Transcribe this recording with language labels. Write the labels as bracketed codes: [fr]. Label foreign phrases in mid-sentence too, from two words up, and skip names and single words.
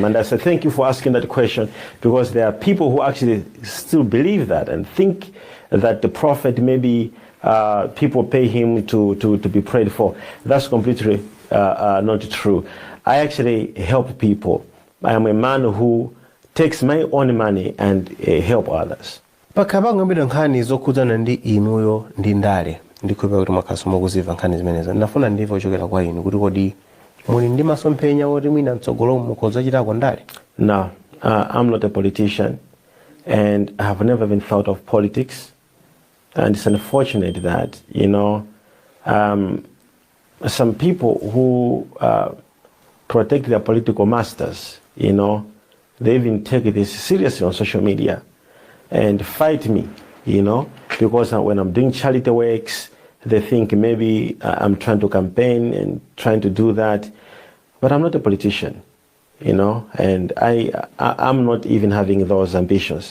[en] And I said, thank you for asking that question, because there are people who actually still believe that and think that the prophet, maybe people pay him to be prayed for. That's completely not true. I actually help people. I am a man who takes my own money and help others. [ny] Pakabanga nkhani zokhudzana ndi inuyo ndi ndale ndikhopa kuti makhaso mokuziva nkhani zimenezo ndafuna ndimve ochokera kwa inu kuti kodi muli ndi masomphenya oti mwina mtsogolo mukhoza chitako ndale? [en] No, I'm not a politician, and I have never even thought of politics. And it's unfortunate that, some people who protect their political masters, they even take this seriously on social media and fight me, because when I'm doing charity works, they think maybe I'm trying to campaign and trying to do that, but I'm not a politician, and I'm not even having those ambitions.